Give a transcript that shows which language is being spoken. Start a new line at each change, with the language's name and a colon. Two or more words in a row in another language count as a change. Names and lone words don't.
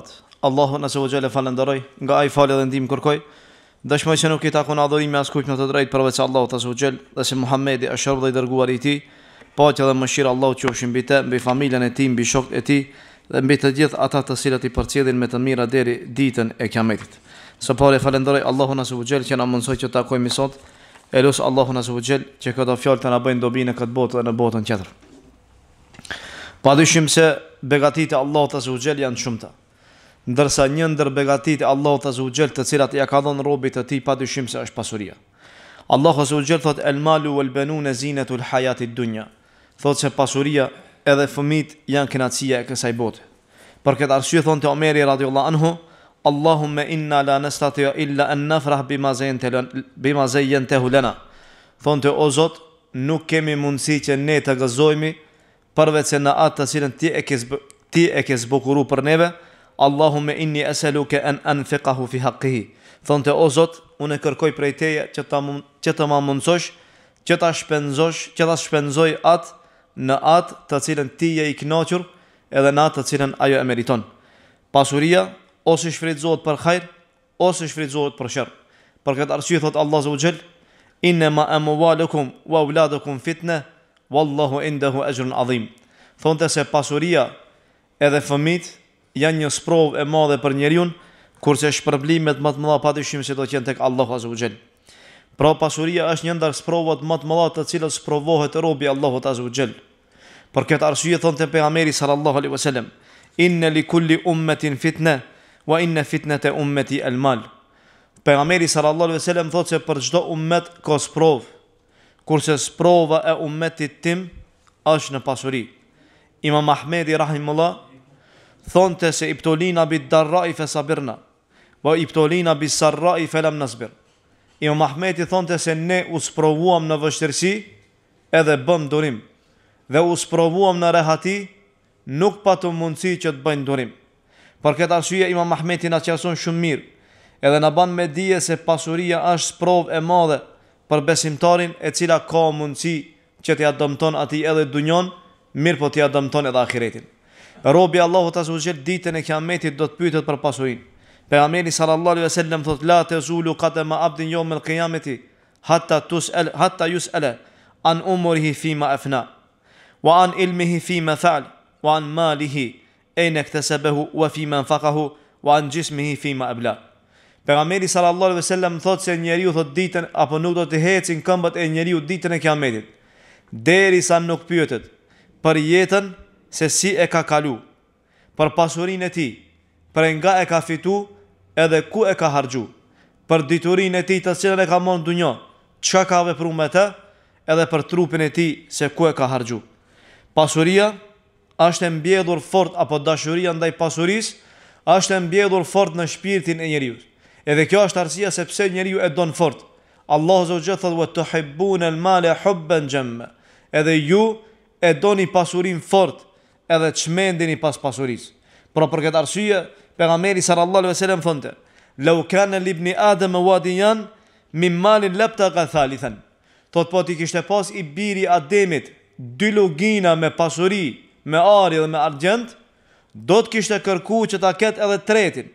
Albanian: Allahun
Arabic: عز وجل
Albanian: falenderoj, nga ai falë dhe ndihmë kërkoj. Dëshmoj se nuk i takon adhurimi askujt në të drejtë përveç Allahut
Arabic: عز وجل,
Albanian: dhe se Muhamedi është shërb dhe i dërguar i Tij. Paqja dhe mëshira Allahut qofshin mbi të, mbi familjen e tij, mbi shokët e tij dhe mbi të gjithë ata të cilët i përcjellin me të mira deri ditën e Kiametit. Së pari falenderoj Allahun
Arabic: عز وجل
Albanian: që na mundsoi që të takojmë sot. Elus Allahun
Arabic: عز وجل
Albanian: që këto fjalë të na bëjnë dobi në këtë botë dhe në botën tjetër. Padyshim se begatitë e Allahut
Arabic: عز وجل
Albanian: janë shumëta. Ndërsa një ndër begatitë e Allahut
Arabic: عز وجل
Albanian: të cilat ja ka dhënë robit të tij padyshim se është pasuria.
Arabic: Allahu عز وجل thotë المال والبنون زينة الحياة الدنيا.
Albanian: Thotë se pasuria edhe fëmijët janë kënaqësia e kësaj bote. Për këtë arsye thonte Omeri
Arabic: رضي الله عنه, اللهم إنا لا نستطيع إلا أن نفرح بما زينته لنا.
Albanian: Thonte o Zot, nuk kemi mundësi që ne të gëzojmë përveç se në atë të cilën ti e ke zbukuru për neve.
Arabic: اللهم إني أسألك أن أنفقه في حقه.
Albanian: Thonte o Zot, unë kërkoj prej teje që të ma mundsosh që ta shpenzoj atë në atë të cilën ti je i kënaqur edhe në atë të cilën ajo e meriton. Pasuria ose shfrytëzohet për hajër, ose shfrytëzohet për sherr. Për këtë arsye thot
Arabic: Allah عز وجل, إنما أموالكم وأولادكم فتنة والله عنده أجر عظيم.
Albanian: Thonte se pasuria edhe fëmijët janë një sprovë e madhe për njeriu, kurse shpërblimet më të mëdha padyshim se do të jenë tek Allahu
Arabic: عز وجل.
Albanian: Pra pasuria është një ndër sprovat më të mëdha të cilat sprovohet robi Allahut
Arabic: عز وجل.
Albanian: Për këtë arsye thonte pejgamberi
Arabic: صلى الله عليه وسلم, إن لكل أمة فتنة وإن فتنة أمتي المال.
Albanian: Pejgamberi
Arabic: صلى الله عليه وسلم
Albanian: thotë se për çdo ummet ka sprovë, kurse sprova e ummetit tim është në pasuri.
Arabic: Imam Ahmedi rahimullah
Albanian: thonte se
Arabic: ابتلينا بالضراء فصبرنا وابتلينا بالسراء فلم نصبر.
Albanian: Imam Ahmedi thonte se ne u sprovuam në vështirësi edhe bëm durim, dhe u sprovuam në rehati, nuk patëm mundësi që të bëjnë durim. Për këtë arsye Imam Ahmeti na qartëson shumë mirë, edhe na ban me dije se pasuria është sprovë e madhe për besimtarin, e cila ka mundësi që t'ia dëmton atij edhe dunjon, mirë po t'ia dëmton edhe ahiretin. Robi Allahut
Arabic: عز وجل
Albanian: ditën e Kiametit do të pyetet për pasurinë.
Arabic: Pejgamberi صلى الله عليه وسلم
Albanian: thotë
Arabic: لا تزول قدما عبد يوم القيامة حتى يسأل عن عمره فيما أفنى وعن علمه فيما فعل وعن ماله أين اكتسبه وفيما أنفقه وعن جسمه فيما أبلى.
Albanian: Pejgamberi
Arabic: صلى الله عليه وسلم
Albanian: thotë se njeriu thot ditën apo nuk do të hecin këmbët e njeriu ditën e Kiametit, derisa nuk pyetet për jetën se si e ka kalu, për pasurinë e tij, për nga e ka fitu edhe ku e ka harxhu, për diturinë e tij të cilën e ka marrë në dunjë, çka ka vepruar me të, edhe për trupin e tij se ku e ka harxhu. Pasuria është e mbjedhur fort, apo dashuria ndaj pasurisë është e mbjedhur fort në shpirtin e njeriu. Edhe kjo është arsyeja se pse njeriu e don fort. Allahu
Arabic: عز وجل
Albanian: thotë:
Arabic: "وتحبون المال حبا جما."
Albanian: Edhe ju e doni pasurinë fort, edhe çmendeni pas pasurisë. Por për këtë arsye pejgamberi
Arabic: صلى الله عليه وسلم thonte: "لو كان لابن آدم واديا من مال لابتغى ثالثا."
Albanian: Thot po ti kishte pas i biri Ademit dy lugina me pasuri, me ari dhe me argjend, do të kishte kërku që ta ketë edhe tretin.